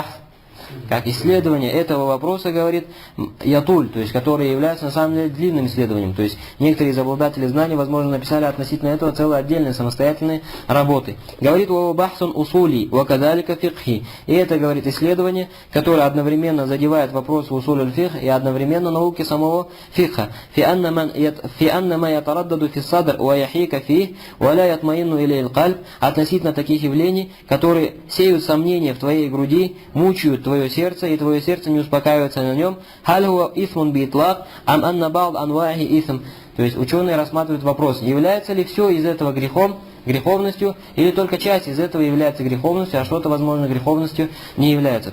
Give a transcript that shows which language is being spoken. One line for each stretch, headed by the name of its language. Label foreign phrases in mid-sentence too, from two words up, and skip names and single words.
Russian: Как исследование этого вопроса, говорит, ятуль, то есть который является на самом деле длинным исследованием. То есть некоторые из обладателей знаний, возможно, написали относительно этого целые отдельные самостоятельные работы. Говорит,
Arabic: بحث أصولي وكذلك فقهي.
Russian: И это, говорит, исследование, которое одновременно задевает вопросы
Arabic: أصول الفقه
Russian: и одновременно науки самого фикха.
Arabic: في أنه يتردد في صدر ويحيك فيه ولا يطمئن إليه قلب.
Russian: Относительно таких явлений, которые сеют сомнения в твоей груди, мучают твое сердце, и твое сердце не успокаивается на нем. То есть ученые рассматривают вопрос, является ли все из этого греховностью, или только часть из этого является греховностью, а что-то, возможно, греховностью не является.